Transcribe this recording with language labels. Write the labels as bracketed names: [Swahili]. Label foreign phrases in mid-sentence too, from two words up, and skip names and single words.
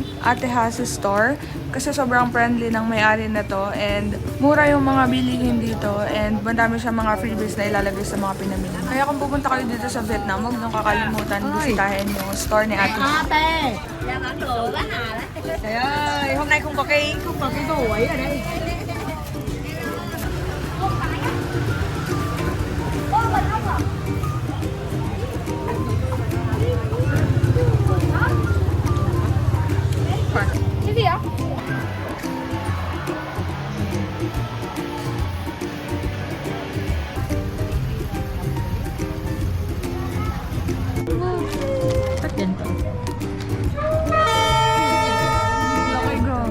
[Filipino] Ate Has Store kasi sobrang friendly ng may-ari na to and mura yung mga bilihin dito and madami siya mga freebies na ilalagay sa mga pinamili. Kaya kung pupunta kayo dito sa Vietnam, huwag niyong kakalimutan bisitahin yung store ni Ate Has. Kaya, [Vietnamese] hôm nay không có cái đồ ấy ở đây. Cái gì ạ? [Filipino] Ba't ganito? Laki gum.